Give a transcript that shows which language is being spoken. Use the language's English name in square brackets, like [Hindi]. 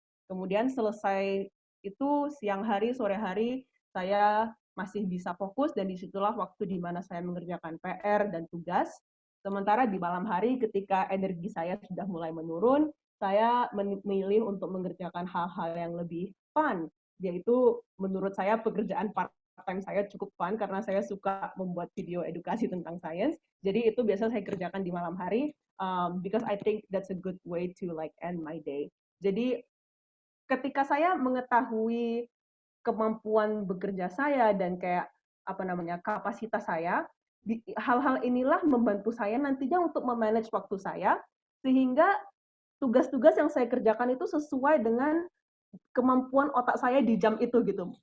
[Indonesian] Kemudian selesai itu siang hari, sore hari, saya masih bisa fokus, dan disitulah waktu di mana saya mengerjakan PR dan tugas. Sementara di malam hari ketika energi saya sudah mulai menurun, saya memilih untuk mengerjakan hal-hal yang lebih fun, yaitu menurut saya pekerjaan part-time saya cukup fun karena saya suka membuat video edukasi tentang sains. Jadi itu biasa saya kerjakan di malam hari, [English] because I think that's a good way to like end my day. [Indonesian] Jadi ketika saya mengetahui kemampuan bekerja saya dan kayak kapasitas saya, hal-hal inilah membantu saya nantinya untuk memanage waktu saya, sehingga tugas-tugas yang saya kerjakan itu sesuai dengan kemampuan otak saya di jam itu gitu.